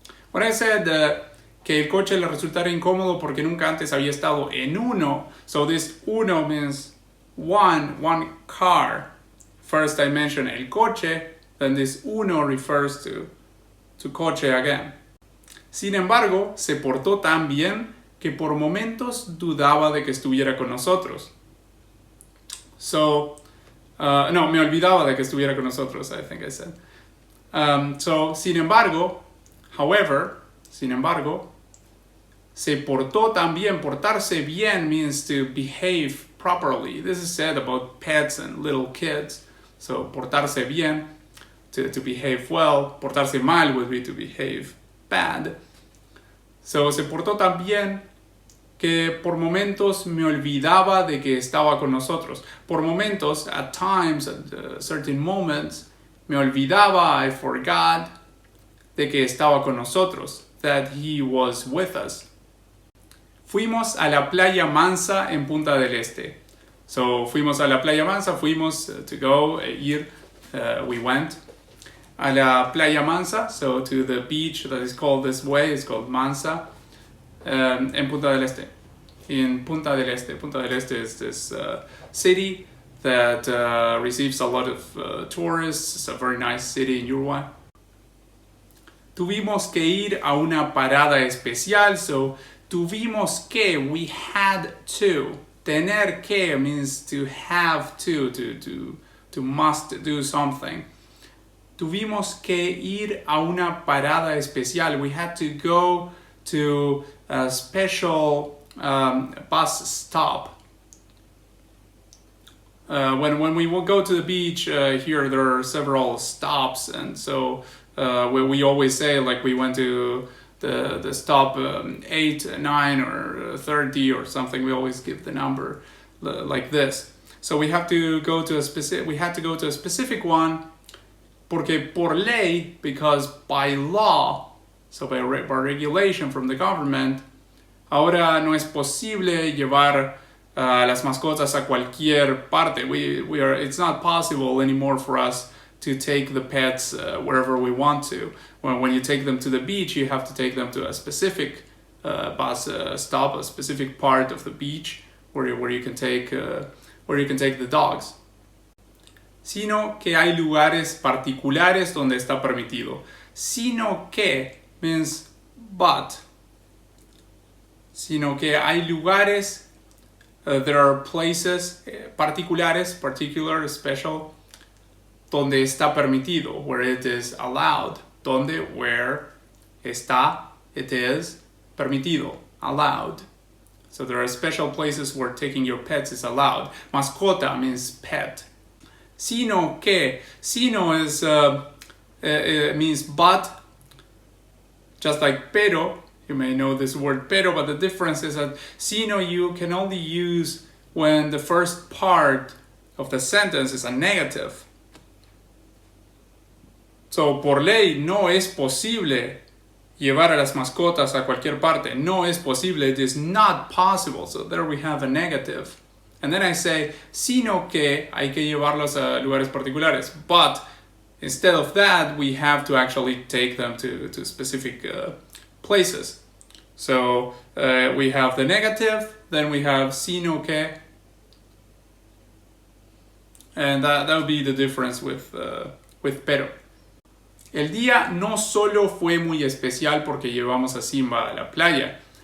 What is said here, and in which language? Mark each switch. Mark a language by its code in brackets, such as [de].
[en] When I said [es] que el coche le resultara incómodo porque nunca antes había estado en uno, [en] so this uno means one car. First I mentioned el coche, then this uno refers to coche again. [es] Sin embargo, se portó tan bien que por momentos dudaba de que estuviera con nosotros. So, no, me olvidaba de que estuviera con nosotros, [en] I think I said. [es] So, sin embargo, [en] however, [es] sin embargo, se portó tan bien. [en] Portarse bien means to behave properly. This is said about pets and little kids. So, portarse bien, to behave well. Portarse mal would be to behave bad. So, [es] se portó tan bien que por momentos me olvidaba de que estaba con nosotros. Por momentos, [en] at times, at certain moments, [es] me olvidaba, [en] I forgot, [es] de que estaba con nosotros, [en] that he was with us. [es] Fuimos a la playa Mansa en Punta del Este. [en] So, [es] fuimos a la playa Mansa, [en] fuimos to go, ir, we went [es] a la playa Mansa, [en] so to the beach that is called this way, it's called Mansa, [es] en Punta del Este. [en] In Punta del Este. Punta del Este is this city that receives a lot of tourists. It's a very nice city in Uruguay. [es] Tuvimos que ir a una parada especial, [en] so [es] tuvimos que, [en] we had to. Tener que means to have to must do something. [es] Tuvimos que ir a una parada especial. [en] We had to go to a special bus stop. When we will go to the beach here, there are several stops, and so we always say, like, we went to the stop 8, 9, or 30 or something. We always give the number like this. So we have to go to a specific one, [es] porque por ley, [en] because by law, so by regulation from the government, [es] ahora no es posible llevar las mascotas a cualquier parte. [en] It's not possible anymore for us to take the pets wherever we want to. When you take them to the beach, you have to take them to a specific bus stop, a specific part of the beach where you can take the dogs. [es] Sino que hay lugares particulares donde está permitido. [en] Sino que means but. [es] Sino que hay lugares, [en] there are places particulares, particular, special, [es] donde está permitido, [en] where it is allowed. Donde, where, está, it is, permitido, allowed. So there are special places where taking your pets is allowed. Mascota means pet. Sino que, sino is, means but, just like pero. You may know this word pero, but the difference is that sino you can only use when the first part of the sentence is a negative. [es] So, por ley, no es posible llevar a las mascotas a cualquier parte. No es posible. [en] It is not possible. So there we have a negative. And then I say, [es] sino que hay que llevarlos a lugares particulares. [en] But instead of that, we have to actually take them to specific places. So we have the negative, then we have sino que, and that would be the difference with pero. [es] El día no solo fue muy especial porque llevamos a Simba a la playa.